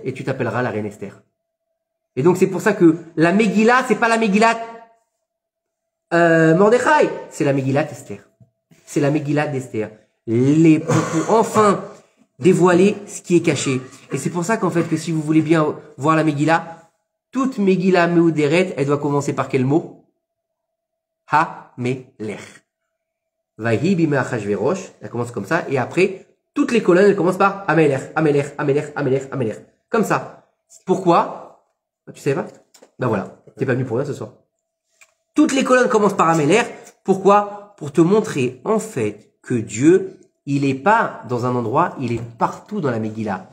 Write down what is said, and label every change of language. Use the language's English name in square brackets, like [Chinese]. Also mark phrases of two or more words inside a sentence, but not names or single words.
[French] Et tu t'appelleras la reine Esther. Et donc, c'est pour ça que la Megillah, c'est pas la Megillah Mordechai, c'est la Megillah Esther. C'est la Megillah d'Esther. Pour enfin dévoiler ce qui est caché. Et c'est pour ça qu'en fait, que si vous voulez bien voir la Megillah, toute [Hebrew] מגילה מעודרת, [French] elle doit commencer par quel mot? [Hebrew] המלך ויהי בימי אחשורוש, [French] elle commence comme ça, et après, toutes les colonnes, elles commencent par [Hebrew] המלך המלך המלך המלך המלך. [French] Comme ça. Pourquoi? Tu sais pas? Ben voilà. T'es pas venu pour rien ce soir. Toutes les colonnes commencent par Amelech. Pourquoi? Pour te montrer, en fait, que Dieu, il est pas dans un endroit, il est partout dans la Megillah.